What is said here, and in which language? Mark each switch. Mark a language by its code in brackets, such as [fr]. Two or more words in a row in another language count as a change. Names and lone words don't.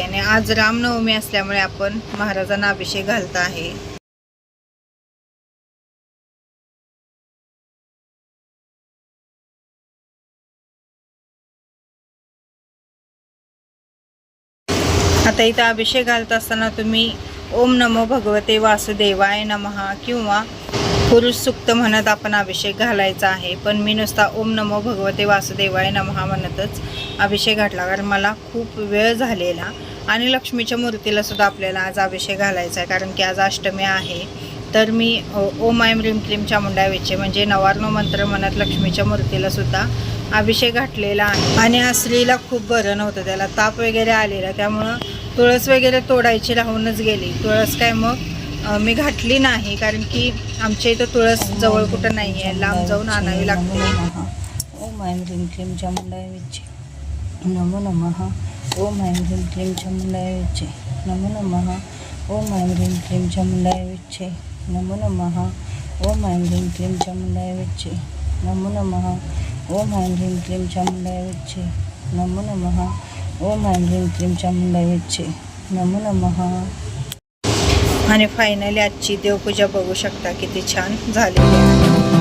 [mr] आणि आज रामनवमी असल्यामुळे आपण महाराजांना अभिषेक घालत आहे. आता इथं अभिषेक घालत असताना तुम्ही [sa] ओम नमो भगवते वासुदेवाय नमः [mr] किंवा पुरुष सुक्त म्हणत आपण अभिषेक घालायचा आहे. पण मी नुसता [sa] ओम नमो भगवते वासुदेवाय नमः [mr] म्हणतच अभिषेक घातला, कारण मला खूप वेळ झालेला. आणि लक्ष्मीच्या मूर्तीला सुद्धा आपल्याला आज अभिषेक घालायचा आहे, कारण की आज अष्टमी आहे. तर मी [sa] ओम ऐं ह्रीं क्लीं चामुंडाय विचे [mr] म्हणजे नवार्णव मंत्र म्हणत लक्ष्मीच्या मूर्तीला सुद्धा अभिषेक घातलेला आहे. आणि आज स्त्रीला खूप बरं नव्हतं, त्याला ताप वगैरे आलेला, त्यामुळं तुळस वगैरे तोडायची राहूनच गेली. तुळस काय मग मी घातली नाही, कारण की आमच्या इथं तुळस जवळ कुठं नाही आहे, लांब जाऊन आणावी लागते. [sa] ओम ऐं ह्रीं क्लीं चामुंडाय विचे नमो नमः. ओम ऐं ह्रीं क्लीं चामुंडाय विचे नमो नमः. ओम ऐं ह्रीं क्लीं चामुंडाय विचे नमो नमः. ओम ऐं ह्रीं क्लीं चामुंडाय विचे नमो नमः. ओम ऐं ह्रीं क्लीं चामुंडाय विचे नमो नमः. ओम ऐं ह्रीं क्लीं चामुंडाय विचे नमो नमः. [mr] आणि फायनली आजची देवपूजा बघू शकता किती छान झालेली आहे.